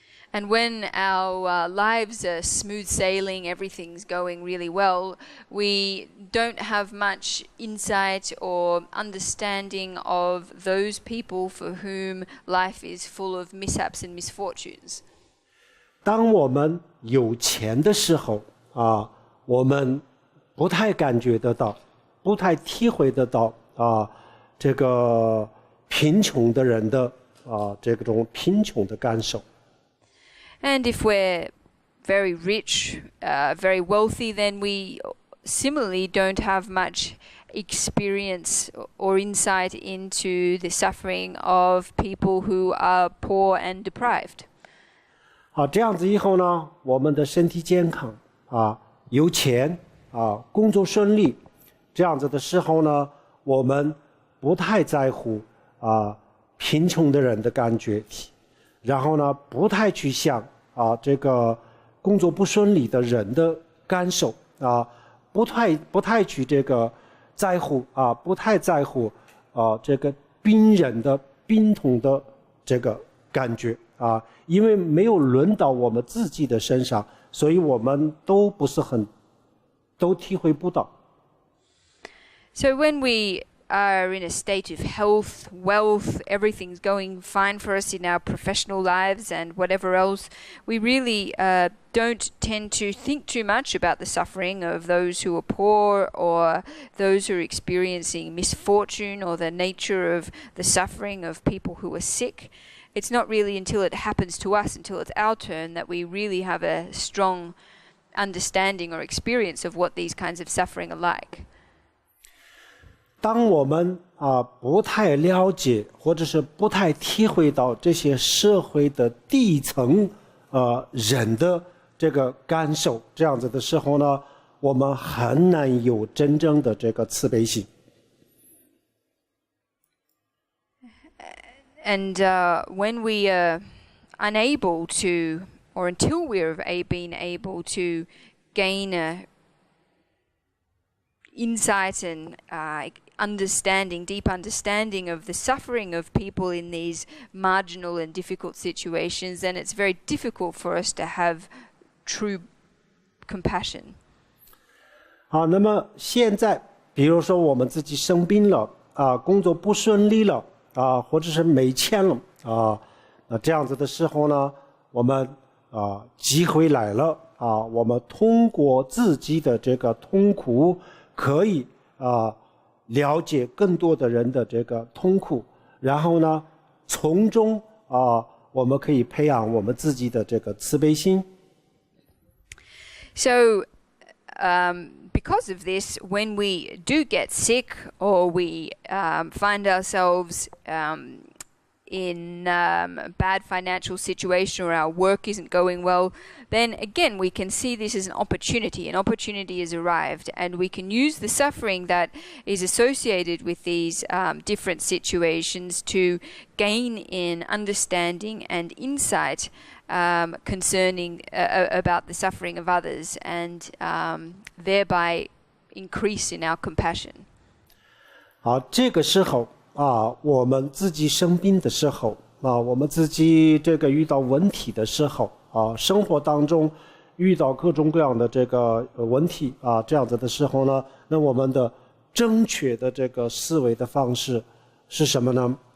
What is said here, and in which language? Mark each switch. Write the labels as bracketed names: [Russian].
[English] And when our lives are smooth sailing, everything's going really well, we don't have much insight or understanding of those people for whom life is full of mishaps and misfortunes. [Chinese] 当我们有钱的时候我们不太感觉得到，不太体会得到这个贫穷的人的这种贫穷的感受。 [English] And if we're very rich, very wealthy, then we similarly don't have much experience or insight into the suffering of people who are poor and deprived. [Chinese] 好，这样子以后呢，我们的身体健康有钱工作顺利，这样子的时候呢，我们不太在乎贫穷的人的感觉，然后呢，不太去想这个工作不顺利的人的感受不太去这个在乎不太在乎这个病人的病痛的这个感觉啊，因为没有轮到我们自己的身上，所以我们都体会不到。 [English] So when we are in a state of health, wealth, everything's going fine for us in our professional lives and whatever else, we really don't tend to think too much about the suffering of those who are poor or those who are experiencing misfortune or the nature of the suffering of people who are sick. It's not really until it happens to us, until it's our turn, that we really have a strong understanding or experience of what these kinds of suffering are like. [Chinese] 当我们不太了解或者是不太体会到这些社会的底层人的这个感受这样子的时候呢，我们很难有真正的这个慈悲心。 [English] And when we are unable to, or until we're being able to gain insight and understanding, deep understanding of the suffering of people in these marginal and difficult situations, then it's very difficult for us to have true compassion. [Chinese] 好，那么现在比如说我们自己生病了工作不顺利了或者是没钱了那这样子的时候呢，我们机会来了我们通过自己的这个痛苦可以了解更多的人的这个痛苦，然后呢从中我们可以培养我们自己的这个慈悲心。 [English] So because of this, when we do get sick or we find ourselves in a bad financial situation or our work isn't going well, then again we can see this as an opportunity. An opportunity has arrived and we can use the suffering that is associated with these different situations to gain in understanding and insight concerning about the suffering of others and thereby increase in our compassion. [Chinese] 好，这个时候我们自己生病的时候我们自己这个遇到问题的时候生活当中遇到各种各样的这个问题这样子的时候呢，那我们的正确的这个思维的方式是什么呢？